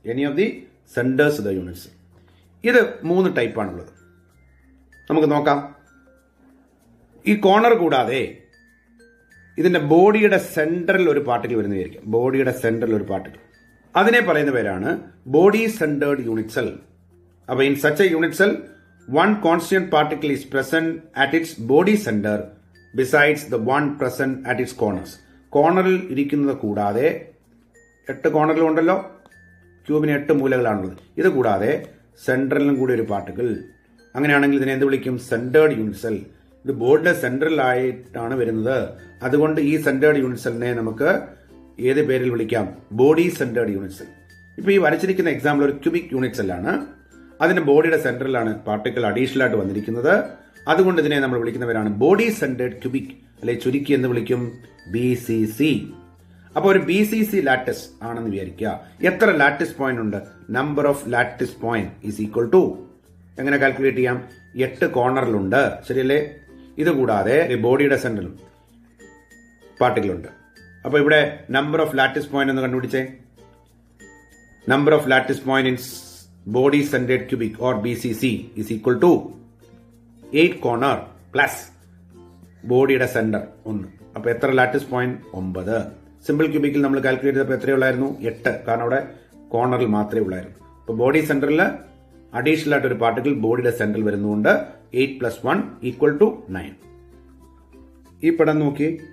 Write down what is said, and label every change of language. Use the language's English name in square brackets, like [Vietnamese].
[English] Any of the centres of the unit cell. [Malayalam] ഇത് 3 ടൈപ്പാണുള്ളത്. നമുക്ക് നോക്കാം. ഈ കോർണർ കൂടാതെ ഇതിന്റെ ബോഡിയുടെ സെന്ററിൽ ഒരു പാർട്ടിക്കിൾ വരുന്ന വിചാരിക്കാം. ബോഡിയുടെ സെന്ററിൽ ഒരു പാർട്ടിക്കിൾ, അതിനെ പറയുന്ന പേരാണ് ബോഡി സെന്റേർഡ് യൂണിറ്റ് സെൽ. [English] അപ്പൊ in such a unit cell one constant particle is present at its body center besides the one present at its corners. [Malayalam] കോർണറിൽ ഇരിക്കുന്നത് കൂടാതെ 8 കോർണറിലും ഉണ്ടല്ലോ, ക്യൂബിന് 8 മൂലകളാണുള്ളത്. ഇത് കൂടാതെ സെന്ററിലും കൂടി ഒരു പാർട്ടിക്കിൾ. അങ്ങനെയാണെങ്കിൽ ഇതിനെ എന്ത് വിളിക്കും? Centred unit cell. ഇത് ബോഡിയുടെ സെന്ററിലായിട്ടാണ് വരുന്നത്. അതുകൊണ്ട് ഈ സെന്റേർഡ് യൂണിറ്റ് സെല്ലിനെ നമുക്ക് ഏത് പേരിൽ വിളിക്കാം? Body centred unit cell. ഇപ്പൊ ഈ വരച്ചിരിക്കുന്ന എക്സാമ്പിൾ ഒരു ക്യൂബിക് യൂണിറ്റ് സെല്ലാണ്. അതിന്റെ ബോഡിയുടെ സെന്ററിലാണ് പാർട്ടിക്കിൾ അഡീഷണൽ ആയിട്ട് വന്നിരിക്കുന്നത്. അതുകൊണ്ട് ഇതിനെ നമ്മൾ വിളിക്കുന്നവരാണ് ബോഡി സെന്റേർഡ് ക്യൂബിക്, അല്ലെ ചുരുക്കി എന്ന് വിളിക്കും BCC. അപ്പോൾ ഒരു BCC ലാറ്റിസ് ആണെന്ന് വിചാരിക്കുക. എത്ര ലാറ്റിസ് പോയിന്റ് ഉണ്ട്? [English] number of lattice point is equal to, [Malayalam] എങ്ങനെ കാൽക്കുലേറ്റ് ചെയ്യാം? 8 കോർണറിലുണ്ട്, ശരിയല്ലേ? ഇത് കൂടാതെ ബോഡിയുടെ സെന്ററിലും പാർട്ടിക്കിൾ ഉണ്ട്. അപ്പൊ ഇവിടെ നമ്പർ ഓഫ് ലാറ്റിസ് പോയിന്റ് എന്ന് കണ്ടുപിടിച്ചേ. [English] number of lattice point in body centered cubic or BCC is equal to 8 corner plus [Malayalam] ബോഡിയുടെ സെന്റർ [English] 1. [Malayalam] അപ്പൊ എത്ര ലാറ്റിസ് പോയിന്റ്? 9. സിമ്പിൾ ക്യൂബിക്കിൽ നമ്മൾ കാൽക്കുലേറ്റ് ചെയ്തപ്പോൾ എത്രയുള്ളായിരുന്നു? 8. കാരണം അവിടെ കോർണറിൽ മാത്രമേ ഉള്ളായിരുന്നു. അപ്പൊ ബോഡി സെന്ററിൽ അഡീഷണൽ ആയിട്ട് ഒരു പാർട്ടിക്കിൾ ബോഡിയുടെ സെന്ററിൽ വരുന്നതുകൊണ്ട് 8 + 1 = 9. ഈ പടം നോക്കി.